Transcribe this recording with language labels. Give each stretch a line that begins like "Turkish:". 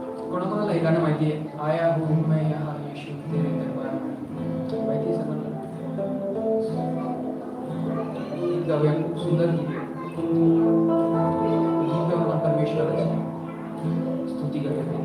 Marathi: कोणाकोणाला हे गाणं माहिती आहे?
Hindi: आया हूँ मैं यहाँ यीशु तेरे दरबार में.
Marathi: माहिती आहे सर्वांना? गीत गाऊया, खूप सुंदर गीत आहे. गीत गाऊन आपण परमेश्वराची स्तुती करूया.